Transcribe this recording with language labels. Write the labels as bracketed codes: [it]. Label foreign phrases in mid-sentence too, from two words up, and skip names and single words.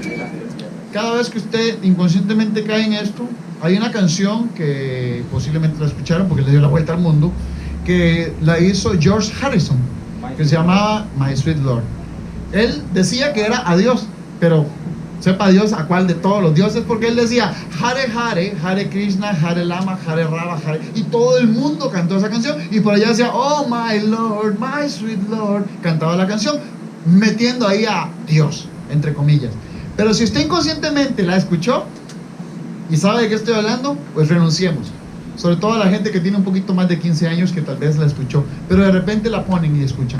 [es] Cada vez que usted inconscientemente cae en esto, hay una canción que posiblemente la escucharon porque le dio la vuelta al mundo, que la hizo George Harrison, que se llamaba My Sweet Lord. Él decía que era a Dios, pero sepa Dios a cuál de todos los dioses, porque él decía [sa] Hare Hare, Hare Krishna, Hare Lama, Hare Rama, Hare, [es] y todo el mundo cantó esa canción, y por allá decía [en] Oh my Lord, my sweet Lord, [es] cantaba la canción metiendo ahí a Dios, entre comillas. Pero si usted inconscientemente la escuchó y sabe de qué estoy hablando, pues renunciemos. Sobre todo a la gente que tiene un poquito más de 15 años que tal vez la escuchó, pero de repente la ponen y escuchan.